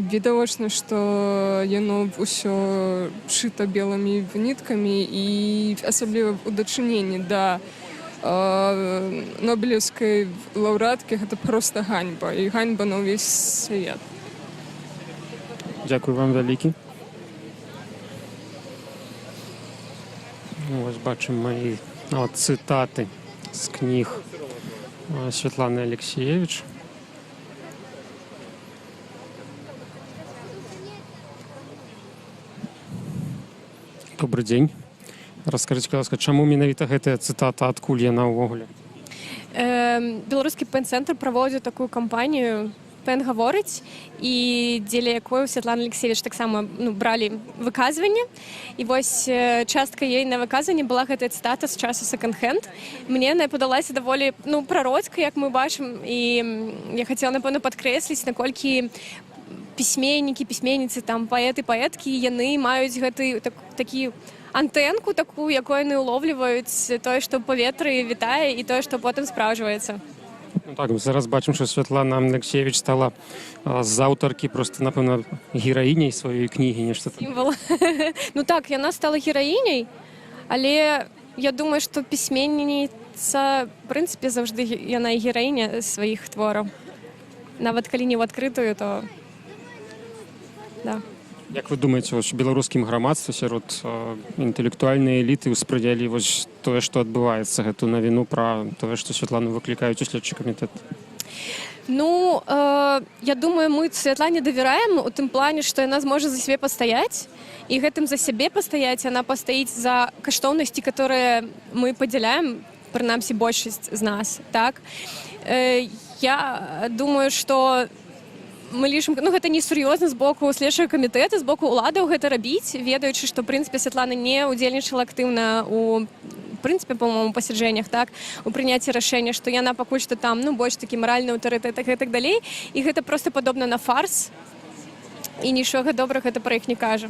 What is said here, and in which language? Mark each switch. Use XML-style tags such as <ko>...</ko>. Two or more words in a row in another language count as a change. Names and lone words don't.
<be>Відавочна, што яно ўсё шыта белымі ніткамі і асабліва ў дачыненні да нобелеўскай лаўрэаткі гэта проста ганьба. І ганьба на ўвесь свет. Дзякуй вам вялікі. Вось бачым</be> <ru>мои</ru> <be>цытаты з кніг Светланы Алексеевич.</be> <ru>Добрый день. Раскажите, пожалуйста,</ru> <be>чаму менавіта гэтая цытата, адкуль яна ўвогуле? Беларускі пэн-цэнтр праводзіў такую кампанію «Пэн гаворыць», і дзеля якой Светлана Алексеевич таксама бралі выказванне. І вось частка ёй на выказванні была гэтая цытата з часу «Секонд-хенд». Мне яна падалася даволі прароцкай, як мы бачым, і я хацела, напэўна, падкрэсліць, наколькі пісьменнікі, пісьменніцы, паэты, паэткі, яны маюць гэты такі антэнку такую, якой яны ўловліваюць тое, што ў паветры вітае, і тое, што потым спраўджваецца.</be> <uk>Ну так, зараз бачимо, що Святлана Алексієвич стала з аўтаркі просто, напевно, гераїняй своєї книги,</uk> <be>нешта там. Сімвол. Ну так, яна стала гераїняй,</be> <uk>але я думаю, що письменніця, в принципі, завжди яна і гераїня своїх творів. Навіть коли не в відкритую, то да. Як ви думаєте, ось у білоруськім громадстві серед інтелектуальної еліти усприйнялі ось те, що відбувається, гэту новину про те, що Святлану викликають у слідчий комітет?</uk> <be>Ну, я думаю, мы Святлане доверяем у тым плане, што яна зможа за сябе пастаяць, і гэтым за сябе пастаяць яна пастаіць за каштоўнасці, которые мы падзяляем, прынамсі большасць з нас, так? Я думаю, што мы лічым, ну гэта не сур'ёзна з боку следчага камітэта, з боку ўладаў гэта рабіць, ведаючы, што, в прынцыпе, Святлана не ўдзельнічала актыўна у прынцыпе, по-моему, пасяджэннях, так, у прыняцці рашэння, што яна пакуль што там, ну, больш такі маральны аўтарытэт і так далей, і гэта проста падобна на фарс, і нічога добрага гэта пра іх не кажа.</be>